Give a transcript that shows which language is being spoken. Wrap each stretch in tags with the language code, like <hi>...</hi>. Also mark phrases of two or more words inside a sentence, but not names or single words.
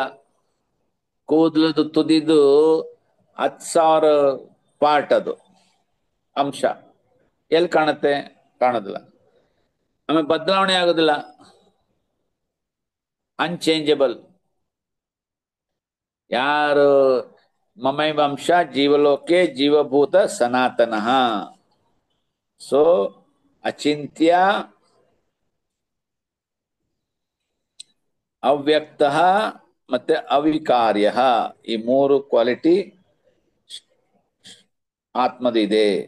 <kn>ಕೂದಲದು ತುದಿದು 10,000 ಪಾರ್ಟ್, ಅದು ಅಂಶ ಎಲ್ಲಿ ಕಾಣುತ್ತೆ? ಕಾಣೋದಿಲ್ಲ. ಆಮೇಲೆ ಬದಲಾವಣೆ ಆಗೋದಿಲ್ಲ, ಅನ್ಚೇಂಜಬಲ್.</kn> <sa>ಯಾರು ಮಮೈವಂಶ ಜೀವಲೋಕೆ ಜೀವಭೂತ ಸನಾತನಃ.</sa> <kn>ಸೊ ಅಚಿಂತ್ಯ, ಅವ್ಯಕ್ತ ಮತ್ತೆ ಅವಿಕಾರ್ಯ, ಈ 3 ಕ್ವಾಲಿಟಿ ಆತ್ಮದಿದೆ.</kn>